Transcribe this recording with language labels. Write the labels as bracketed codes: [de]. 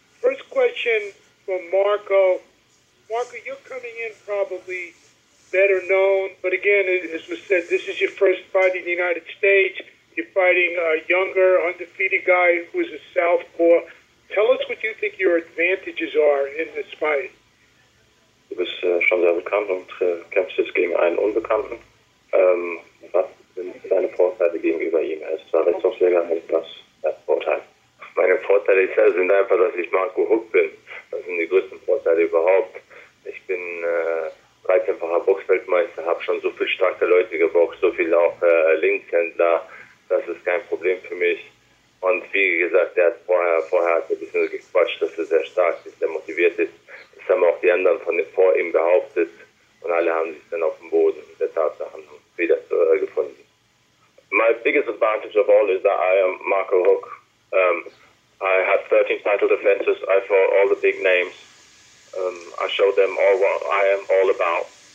[en] First question from Marco. Marco, you're coming in probably better known, but again, as was said, this is your first fight in the United States. You're fighting a younger, undefeated guy who's a southpaw. Tell us what you think your advantages are in this fight. [de] Du bist schon sehr bekannt und kämpfst jetzt gegen einen Unbekannten. Was sind deine Vorteile gegenüber ihm? Er ist zwar Rechtsauschläger, was ist Vorteil? Meine Vorteile sind einfach, dass ich Marco Huck bin. Das sind die größten Vorteile überhaupt. Ich bin 13-facher Boxweltmeister, habe schon so viele starke Leute geboxt, so viele auch Linkshändler. Das ist kein Problem für mich. Und wie gesagt, der hat vorher hat ein bisschen gequatscht, dass er sehr stark ist, sehr motiviert ist. Das haben auch die anderen vor ihm behauptet. Und alle haben sich dann auf dem Boden der Tatsachen wieder gefunden. [en] My biggest advantage of all is that I am Marco Huck. I had 13 title defenses. I fought all the big names. I showed them all what I am all about.